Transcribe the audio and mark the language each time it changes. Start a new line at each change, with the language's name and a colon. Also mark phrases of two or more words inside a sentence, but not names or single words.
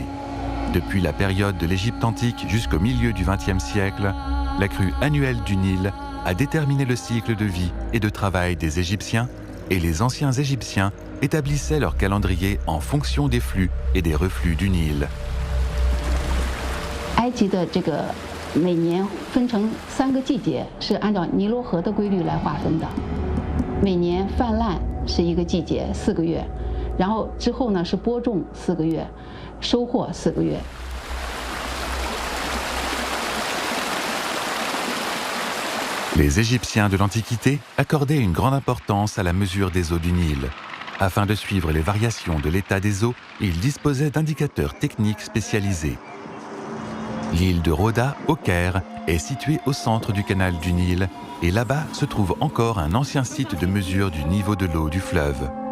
French: Depuis la période de l'Égypte antique jusqu'au milieu du XXe siècle, la crue annuelle du Nil a déterminé le cycle de vie et de travail des Égyptiens, et les anciens Égyptiens établissaient leur calendrier en fonction des flux et des reflux du Nil.
Chinese: 埃及的这个每年分成3个季节，是按照尼罗河的规律来划分的。每年泛滥是1个季节4个月，然后之后呢是播种4个月，收获4个月。
French: Les Égyptiens de l'Antiquité accordaient une grande importance à la mesure des eaux du Nil. Afin de suivre les variations de l'état des eaux, ils disposaient d'indicateurs techniques spécialisés. L'île de Rhoda, au Caire, est située au centre du canal du Nil et là-bas se trouve encore un ancien site de mesure du niveau de l'eau du fleuve.